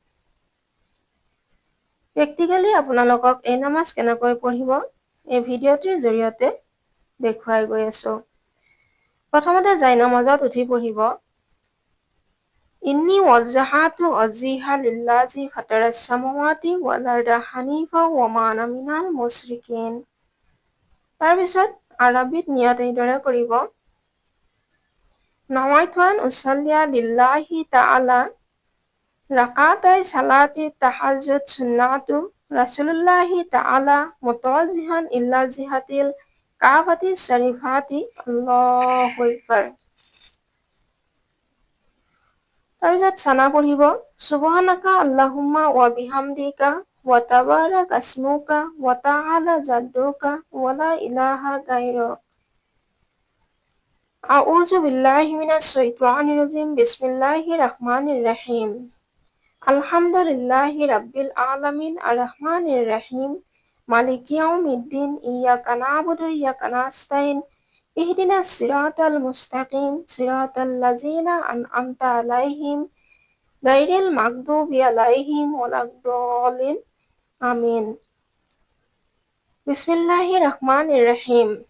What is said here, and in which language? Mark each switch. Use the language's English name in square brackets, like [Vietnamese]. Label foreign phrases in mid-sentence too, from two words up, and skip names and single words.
[Assamese] প্ৰেক্টিকেলি আপোনালোকক এই নামাজ কেনেকৈ পঢ়িব এই ভিডিঅ'টিৰ জৰিয়তে দেখুৱাই গৈ আছো। প্ৰথমতে জায়নামাজত উঠি পঢ়িব। [Arabic] إني وجهت وجهي للذي فطر السماوات والأرض حنيفا وما أنا من المشركين. [Assamese] তাৰপিছত আৰবিত নিয়ত এইদৰে কৰিব। [Arabic] نويت أن أصلي لله تعالى ركعتي صلاة التهجد سنة رسول الله تعالى متوجها إلى جهة الكعبة الشريفة الله أكبر. [Assamese] তাৰপিছত চানা পঢ়িব। [Arabic] سبحانك اللهم وبحمدك وتبارك اسمك وتعالى جدك ولا إله غيرك. أعوذ بالله من الشيطان الرجيم. بسم الله الرحمن الرحيم. الحمد لله رب العالمين الرحمن الرحيم مالك يوم الدين إياك نعبد وإياك نستعين اهدنا الصراط المستقيم صراط الذين أنعمت عليهم غير المغضوب عليهم ولا الضالين آمين. بسم الله الرحمن الرحيم.